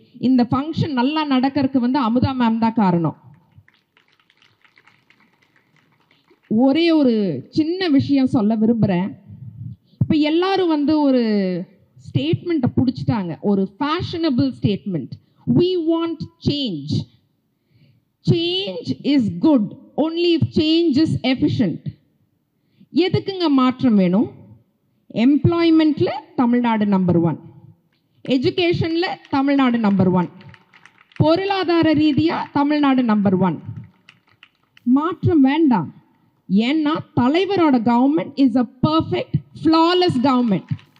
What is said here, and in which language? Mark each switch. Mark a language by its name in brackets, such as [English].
[Tamil] இந்த ஃபங்க்ஷன் நல்லா நடக்கிறதுக்கு அமுதா மேம் தான் காரணம். ஒரே ஒரு சின்ன விஷயம் சொல்ல விரும்புகிறேன். இப்போ எல்லாரும் ஒரு ஸ்டேட்மெண்ட்டை பிடிச்சிட்டாங்க, ஒரு fashionable statement. [English] We want change. Change is good only if change is efficient. [Tamil] எதுக்குங்க மாற்றம் வேணும்? எம்ப்ளாய்மெண்ட்டில் தமிழ்நாடு நம்பர் 1, எஜுகேஷனில் தமிழ்நாடு நம்பர் 1, பொருளாதார ரீதியாக தமிழ்நாடு நம்பர் 1. மாற்றம் வேண்டாம். ஏன்னா தலைவரோட [English] Government is a perfect flawless government.